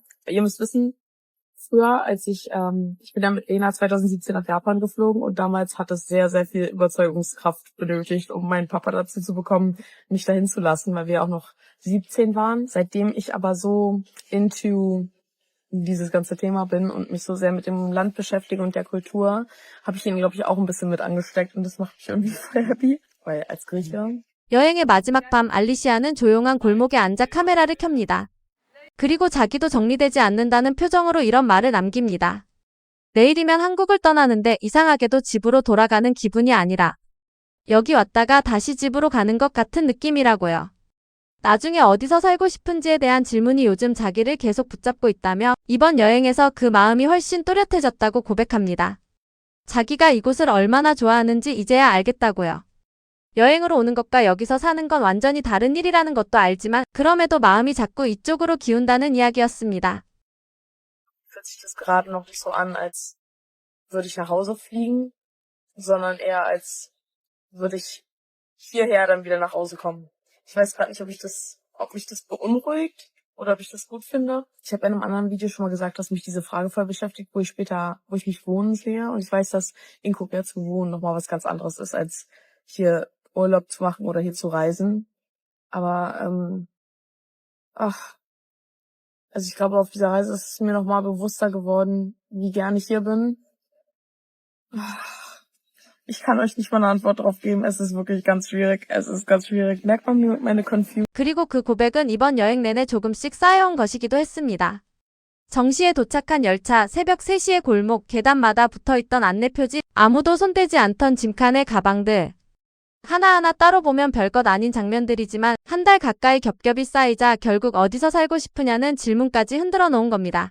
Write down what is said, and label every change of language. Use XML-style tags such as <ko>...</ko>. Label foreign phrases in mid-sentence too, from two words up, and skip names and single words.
<de>Ihr müsst wissen, früher, als ich bin ja mit Lena 2017 nach Japan geflogen und damals hat es sehr, sehr viel Überzeugungskraft benötigt, um meinen Papa dazu zu bekommen, mich dahin zu lassen, weil wir auch noch 17 waren. Seitdem ich aber so into dieses ganze Thema bin und mich so sehr mit dem Land beschäftige und der Kultur, habe ich ihn, glaube ich, auch ein bisschen mit angesteckt und das macht mich irgendwie voll happy, weil als Grieche.</de> <ko>여행의 마지막 밤 알리시아는 조용한 골목에 앉아 카메라를 켭니다. 그리고 자기도 정리되지 않는다는 표정으로 이런 말을 남깁니다. 내일이면 한국을 떠나는데 이상하게도 집으로 돌아가는 기분이 아니라 여기 왔다가 다시 집으로 가는 것 같은 느낌이라고요. 나중에 어디서 살고 싶은지에 대한 질문이 요즘 자기를 계속 붙잡고 있다며 이번 여행에서 그 마음이 훨씬 또렷해졌다고 고백합니다. 자기가 이곳을 얼마나 좋아하는지 이제야 알겠다고요. 여행으로 오는 것과 여기서 사는 건 완전히 다른 일이라는 것도 알지만 그럼에도 마음이 자꾸 이쪽으로 기운다는 이야기였습니다.</ko> <de>sich das gerade noch nicht so an, als würde ich nach Hause fliegen, sondern eher als würde ich hierher dann wieder nach Hause kommen. Ich weiß gerade nicht, ob mich das beunruhigt oder ob ich das gut finde. Ich habe in einem anderen Video schon mal gesagt, dass mich diese Frage voll beschäftigt, wo ich mich wohnen sehe. Und ich weiß, dass in Korea zu wohnen nochmal was ganz anderes ist, als hier Urlaub zu machen oder hier zu reisen. Aber, also ich glaube, auf dieser Reise ist es mir nochmal bewusster geworden, wie gern ich hier bin. Ich kann euch nicht mal eine Antwort drauf geben. Es ist wirklich ganz schwierig. Es ist ganz schwierig. Merkt man mir meine Confusion?</de> <ko>그리고 그 고백은 이번 여행 내내 조금씩 쌓여온 것이기도 했습니다. 정시에 도착한 열차, 새벽 3시의 골목, 계단마다 붙어있던 안내표지, 아무도 손대지 않던 짐칸의 가방들. 하나하나 따로 보면 별것 아닌 장면들이지만 한 달 가까이 겹겹이 쌓이자 결국 어디서 살고 싶으냐는 질문까지 흔들어 놓은 겁니다.</ko>